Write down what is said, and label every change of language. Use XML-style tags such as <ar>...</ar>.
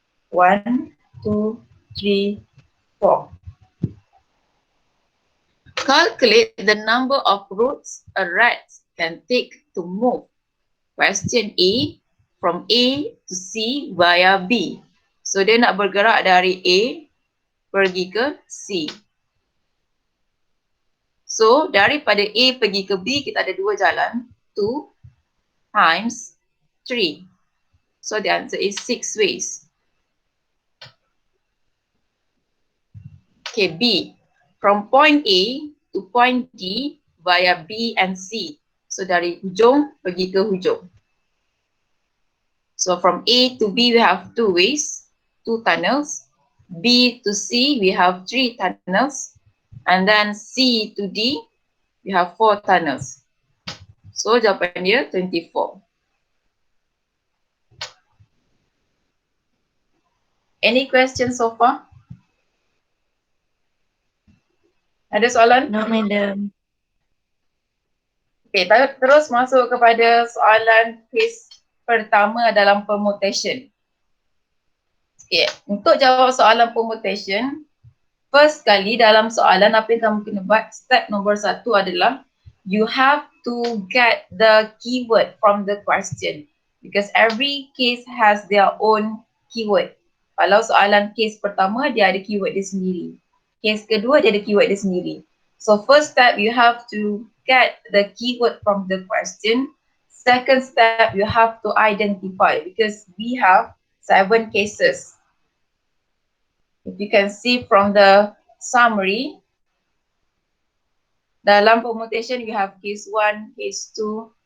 <en>1, 2, 3, 4. Calculate the number of routes a rat can take to move. Question A, from A to C via B.</en> <ms>So dia nak bergerak dari A pergi ke C. So daripada A pergi ke B, kita ada 2 jalan.</ms> <en>2 times 3. So the answer is 6 ways. Okay, B. From point A to point D via B and C.</en> <ms>So dari hujung pergi ke hujung.</ms> <en>So from A to B we have 2 ways, 2 tunnels. B to C we have 3 tunnels. And then C to D we have 4 tunnels.</en> <ms>So jawapan dia 24.</ms> <en>Any questions so far?</en> <ms>Ada soalan?</ms> <en>No, madam.</en> <ms>Okay, terus masuk kepada soalan quiz pertama dalam permutation. Okay, untuk jawab soalan permutation, first kali dalam soalan apa yang kamu kena buat, step nombor 1 adalah</ms> <en>you have to get the keyword from the question because every case has their own keyword.</en> <ms>Kalau soalan case pertama dia ada keyword dia sendiri. Case kedua dia ada keyword dia sendiri.</ms> <en>So first step you have to get the keyword from the question. Second step you have to identify because we have 7 cases. If you can see from the summary, dalam permutation you have case 1, case 2.</en>